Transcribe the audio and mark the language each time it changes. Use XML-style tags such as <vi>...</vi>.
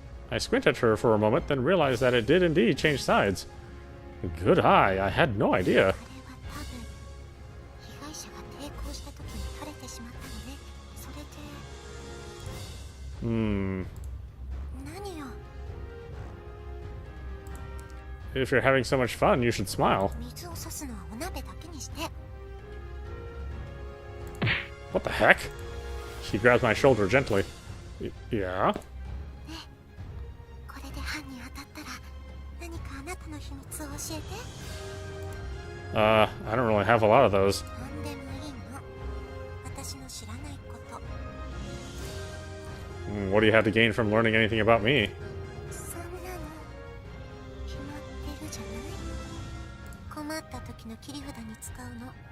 <en>I squint at her for a moment, then realized that it did indeed change sides. Good eye, I had no idea.</en> <ja>あれは多分被害者が抵抗した時に垂れてしまったのね。それで何よ。</ja> <en>If you're having so much fun, you should smile.</en> <ja>水を差すのはお鍋だけにして。</ja> <en>What the heck? She grabs my shoulder gently. Yeah?</en> <ja>これで犯人当たったら何かあなたの秘密を教えて。</ja> <en>I don't really have a lot of those.</en> <ja>何でもいいの。私の知らないこと。</ja> <en>What do you have to gain from learning anything about me?</en> <ja>そんなの決まってるじゃない。困った時の切り札に使うの。</ja>